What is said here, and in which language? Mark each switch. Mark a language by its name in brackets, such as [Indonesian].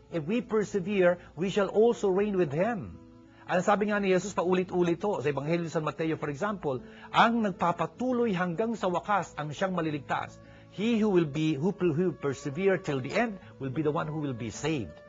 [English] If we persevere, we shall also reign with Him. [Filipino] Ang sabi nga ni Jesus, paulit-ulit to. Sa Ebanghelyo ni San Mateo, [English] for example, [Filipino] ang nagpapatuloy hanggang sa wakas ang siyang maliligtas. [English] He who will persevere till the end will be the one who will be saved.